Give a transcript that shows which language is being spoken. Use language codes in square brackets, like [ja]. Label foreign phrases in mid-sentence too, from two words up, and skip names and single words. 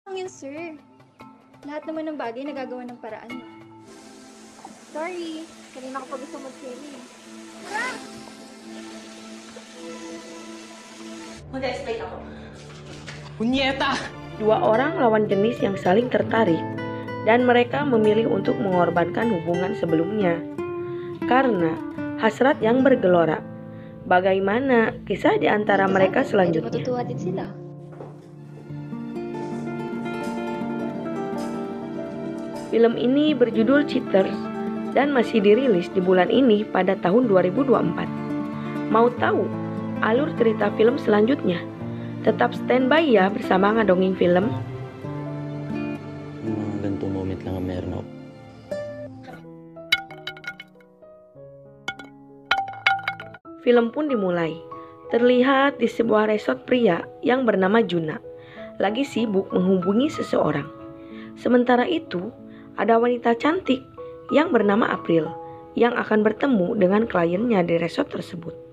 [tl] yun, sir. Lahat naman ng bagay nagagawa ng paraan. Sorry, kanina ko pa gusto mag-semi. Mag-explain ako. Punyeta! [id] Dua orang lawan jenis yang saling tertarik dan mereka memilih untuk mengorbankan hubungan sebelumnya karena hasrat yang bergelora. Bagaimana kisah di antara mereka selanjutnya? [tl] Matutuwa din sila. [id] Film ini berjudul Cheaters dan masih dirilis di bulan ini pada tahun 2024. Mau tahu alur cerita film selanjutnya? Tetap standby ya bersama Ngadonging Film. [tl] Mga ganitong moment lang ang meron ako. [id] Film pun dimulai. Terlihat di sebuah resort pria yang bernama Juna lagi sibuk menghubungi seseorang. Sementara itu, ada wanita cantik yang bernama April yang akan bertemu dengan kliennya di resort tersebut.